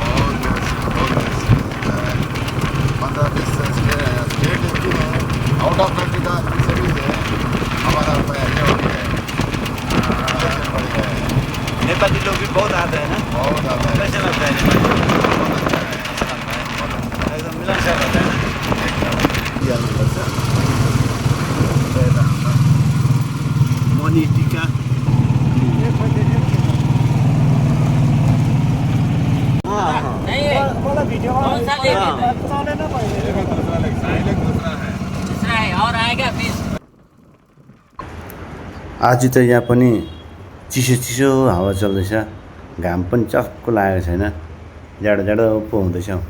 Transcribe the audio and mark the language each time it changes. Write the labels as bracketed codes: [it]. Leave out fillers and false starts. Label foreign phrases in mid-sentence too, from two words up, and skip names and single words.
[hi] 15-20 देश के स्टेट [en] out of country [hi] का सभी हमारा ये हो गया है। नेपाली लोग भी बहुत आते हैं ना, बहुत आता है। कैसे लगता है एकदम मिलनसार होता है ना। [ne] मणि टीका आज त यहाँ पनि चिसो चिसो हावा चल्दैछ, घाम पनि चक्क लागेको छैन, जाडो जाडो पो हुँदैछ।